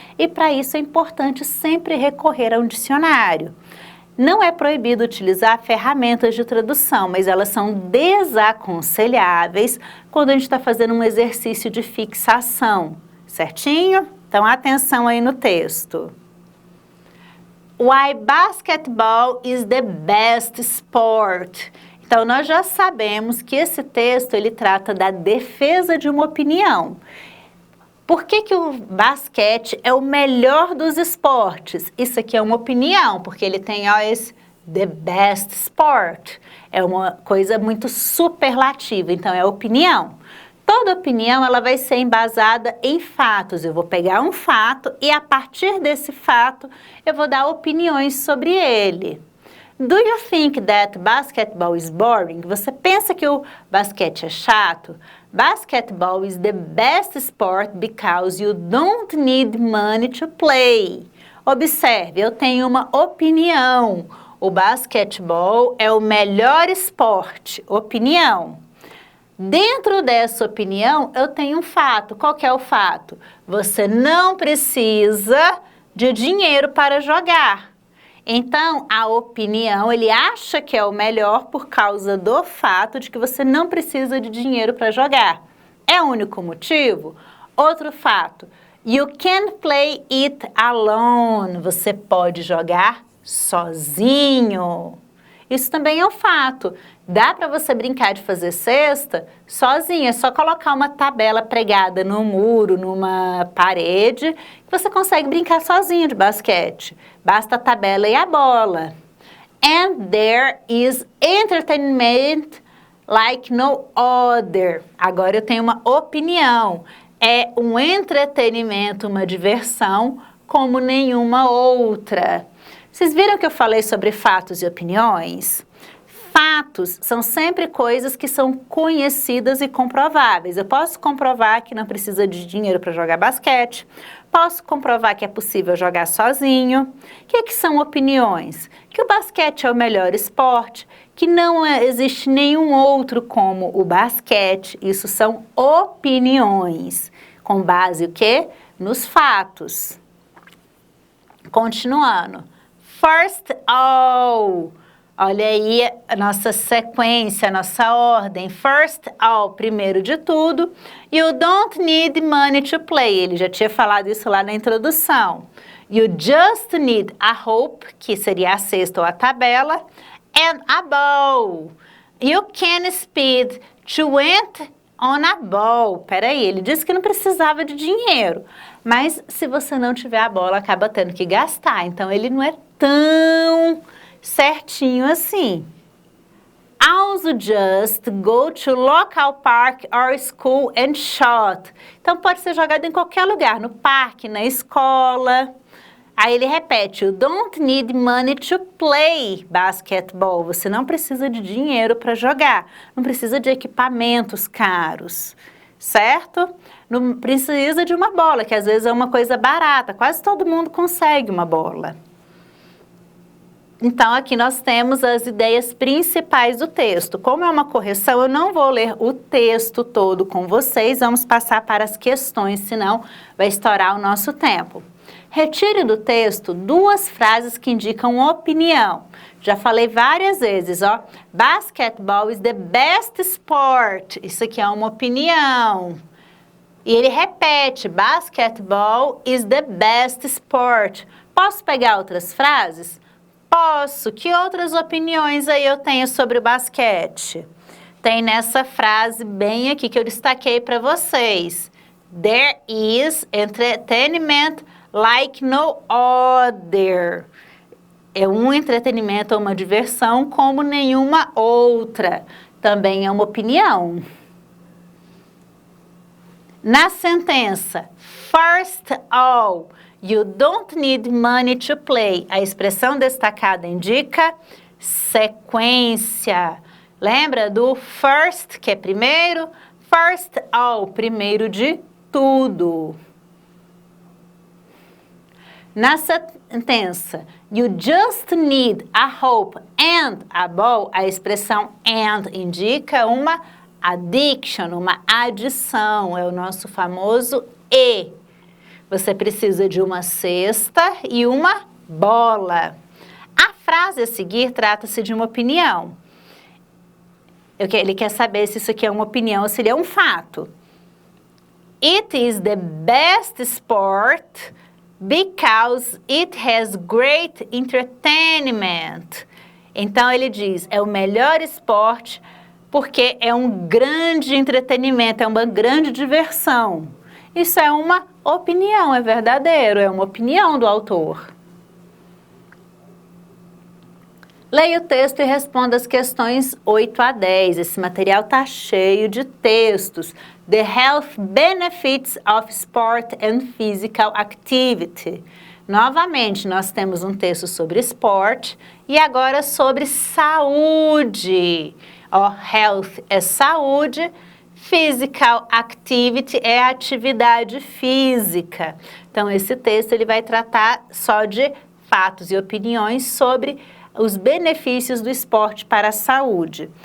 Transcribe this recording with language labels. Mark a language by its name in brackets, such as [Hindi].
[Portuguese] E para isso é importante sempre recorrer a um dicionário. Não é proibido utilizar ferramentas de tradução, mas elas são desaconselháveis quando a gente está fazendo um exercício de fixação, certinho? Então, atenção aí no texto. [English] Why basketball is the best sport. [Portuguese] Então, nós já sabemos que esse texto, ele trata da defesa de uma opinião. Por que que o basquete é o melhor dos esportes? Isso aqui é uma opinião, porque ele tem, ó, esse [English] the best sport. [Portuguese] É uma coisa muito superlativa, então é opinião. Toda opinião, ela vai ser embasada em fatos. Eu vou pegar um fato e, a partir desse fato, eu vou dar opiniões sobre ele. [English] Do you think that basketball is boring? [Portuguese] Você pensa que o basquete é chato? [English] Basketball is the best sport because you don't need money to play. [Portuguese] Observe, eu tenho uma opinião. O basquetebol é o melhor esporte. Opinião. Dentro dessa opinião, eu tenho um fato. Qual que é o fato? Você não precisa de dinheiro para jogar. Então, a opinião, ele acha que é o melhor por causa do fato de que você não precisa de dinheiro para jogar. É o único motivo? Outro fato. [English] You can play it alone. [Portuguese] Você pode jogar sozinho. Isso também é um fato. Dá para você brincar de fazer cesta sozinho, é só colocar uma tabela pregada no muro, numa parede, que você consegue brincar sozinho de basquete. Basta a tabela e a bola. [English] And there is entertainment like no other. [Portuguese] Agora eu tenho uma opinião. É um entretenimento, uma diversão como nenhuma outra. Vocês viram que eu falei sobre fatos e opiniões? Fatos são sempre coisas que são conhecidas e comprováveis. Eu posso comprovar que não precisa de dinheiro para jogar basquete, posso comprovar que é possível jogar sozinho. O que são opiniões? Que o basquete é o melhor esporte, que não existe nenhum outro como o basquete. Isso são opiniões, com base o quê? Nos fatos. Continuando. [English] First all. [Portuguese] Olha aí a nossa sequência, a nossa ordem. [English] First all, [Portuguese] primeiro de tudo. [English] You don't need money to play. [Portuguese] Ele já tinha falado isso lá na introdução. [English] You just need a hoop, [Portuguese] que seria a cesta ou a tabela, [English] and a ball. You can spend 20 on a ball. [Portuguese] Peraí, ele disse que não precisava de dinheiro. Mas se você não tiver a bola, acaba tendo que gastar. Então, ele não é tão certinho assim. [English] Also just go to local park or school and shot. [Portuguese] Então, pode ser jogado em qualquer lugar, no parque, na escola. Aí ele repete, [English] you don't need money to play basketball. [Portuguese] Você não precisa de dinheiro para jogar, não precisa de equipamentos caros. certo? Não precisa de uma bola, que às vezes é uma coisa barata, quase todo mundo consegue uma bola. Então, aqui nós temos as ideias principais do texto. Como é uma correção, eu não vou ler o texto todo com vocês, vamos passar para as questões, senão vai estourar o nosso tempo. Retire do texto 2 frases que indicam opinião. Já falei várias vezes, ó. [English] Basketball is the best sport. [Portuguese] Isso aqui é uma opinião. E ele repete, [English] basketball is the best sport. [Portuguese] Posso pegar outras frases? Posso. Que outras opiniões aí eu tenho sobre o basquete? Tem nessa frase bem aqui que eu destaquei para vocês. [English] There is entertainment like no other. [Portuguese] É um entretenimento ou uma diversão como nenhuma outra. Também é uma opinião. Na sentença, [English] first all, you don't need money to play. [Portuguese] A expressão destacada indica sequência. Lembra do first, que é primeiro? [English] First all, [Portuguese] primeiro de tudo. Na sentença, [English] you just need a hope and a ball, [Portuguese] a expressão and indica uma addiction, uma adição, é o nosso famoso e. Você precisa de uma cesta e uma bola. A frase a seguir trata-se de uma opinião. Ele quer saber se isso aqui é uma opinião ou se ele é um fato. [English] It is the best sport because it has great entertainment. [Portuguese] Então ele diz, é o melhor esporte porque é um grande entretenimento, é uma grande diversão. Isso é uma opinião, é verdadeiro, é uma opinião do autor. Leia o texto e responda as questões 8 a 10. Esse material está cheio de textos. [English] The Health Benefits of Sport and Physical Activity. [Portuguese] Novamente, nós temos um texto sobre esporte e agora sobre saúde. Health é saúde, Physical Activity é atividade física. Então, esse texto ele vai tratar só de fatos e opiniões sobre os benefícios do esporte para a saúde.